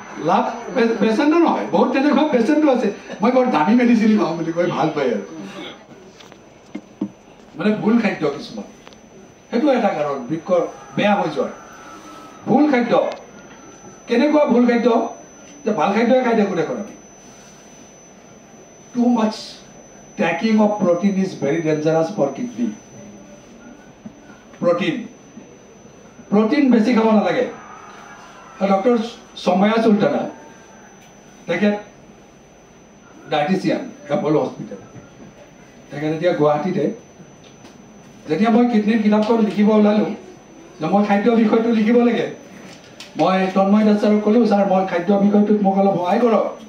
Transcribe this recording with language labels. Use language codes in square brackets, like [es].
[as] লাভ পেচেণ্টো নহয়, বহুত তেনেকুৱা পেচেণ্টো আছে মই বৰ দামী মেডিচিন খাওঁ বুলি কৈ ভাল পায় আৰু মানে ভুল খাদ্য কিছুমান, সেইটো এটা কাৰণ বৃক্কৰ বেয়া হৈ যোৱাৰ। ভুল খাদ্য কেনেকুৱা ভুল খাদ্য যে ভাল খাদ্যই খাই থাকোঁ দেখোন আমি। [en] Too much taking of protein is very dangerous for kidney. [as] Protein বেছি খাব নালাগে। ডক্টৰ সময়া চুলতানা তেখেত ডায়েটিচিয়ান এপল হস্পিটেল, তেখেত এতিয়া গুৱাহাটীতে। যেতিয়া মই কিডনীৰ কিতাপখন লিখিব ওলালোঁ যে মই খাদ্য বিষয়টো লিখিব লাগে, মই তন্ময় দাস ছাৰক ক'লোঁ, ছাৰ মই খাদ্য বিষয়টোত মোক অলপ সহায় কৰক।